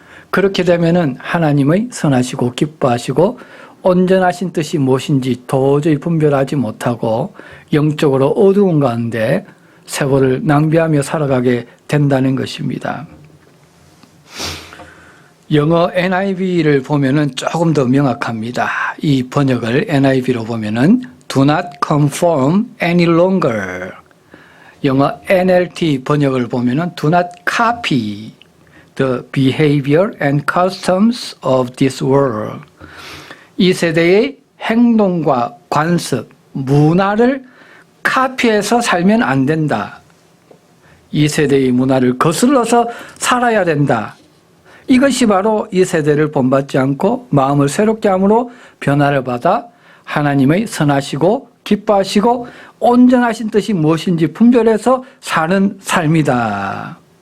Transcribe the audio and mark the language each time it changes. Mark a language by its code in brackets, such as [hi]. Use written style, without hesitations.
[ko] 그렇게 되면은 하나님의 선하시고 기뻐하시고 온전하신 뜻이 무엇인지 도저히 분별하지 못하고 영적으로 어두운 가운데 세월을 낭비하며 살아가게 된다는 것입니다. 영어 NIV를 보면은 조금 더 명확합니다. 이 번역을 NIV로 보면은 [en] Do not conform any longer. [ko] 영어 NLT 번역을 보면은 [en] Do not copy the behavior and customs of this world. [ko] 이 세대의 행동과 관습, 문화를 카피해서 살면 안 된다. 이 세대의 문화를 거슬러서 살아야 된다. 이것이 바로 이 세대를 본받지 않고 마음을 새롭게 함으로 변화를 받아 하나님의 선하시고 기뻐하시고 온전하신 뜻이 무엇인지 분별해서 사는 삶이다.